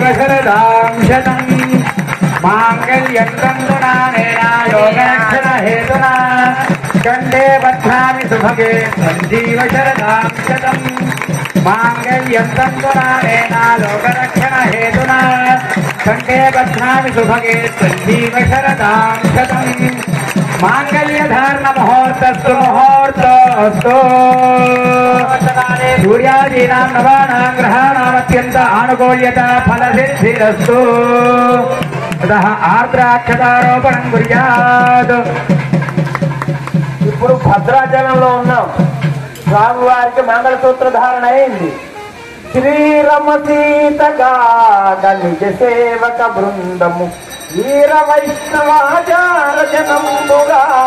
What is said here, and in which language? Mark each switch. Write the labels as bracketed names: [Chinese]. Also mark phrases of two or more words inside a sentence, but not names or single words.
[Sanskrit] शरदां शतम् मांगल्यं तन्तुनानेन लोकरक्षण हेतुना कंठे बध्नामि सुभगे संजीव शरदां शतम् मांगल्यं तन्तुनानेन लोकरक्षण हेतुना कंठे बध्नामि सुभगे संजीव शरदां शतम् मांगल्य धारण मुहूर्तस्तु मुहूर्तस्तु सूर्यादीनां नवानां ग्रहाणाम् अत्यंत आनुकूल्यता फलसिद्धिरस्तु ततः आर्द्राक्षतारोपणं कुर्यात्. [Telugu] ఇప్పుడు భద్రాచలంలో ఉన్నాం. స్వామివారికి మంగళసూత్ర ధారణ అయింది. శ్రీరమ సీతగా నిజ సేవక బృందము వీర వైష్ణవాచార జనంబుగా